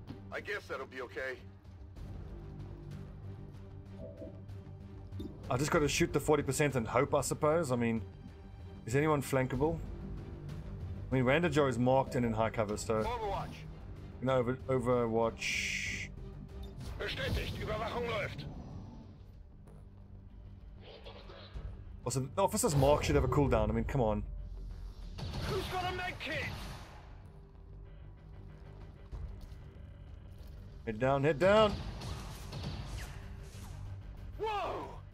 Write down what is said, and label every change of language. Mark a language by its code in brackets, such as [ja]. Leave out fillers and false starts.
[en] I guess that'll be okay. I just got to shoot the 40% and hope, I suppose. I mean, is anyone flankable? I mean, Wanderjaw is marked and in high cover, so... Overwatch. You know, Overwatch... [de] Bestätigt, Überwachung läuft. [en] Also, the officer's mark should have a cooldown. I mean, come on. Who's got a med kit? Head down, head down! Whoa!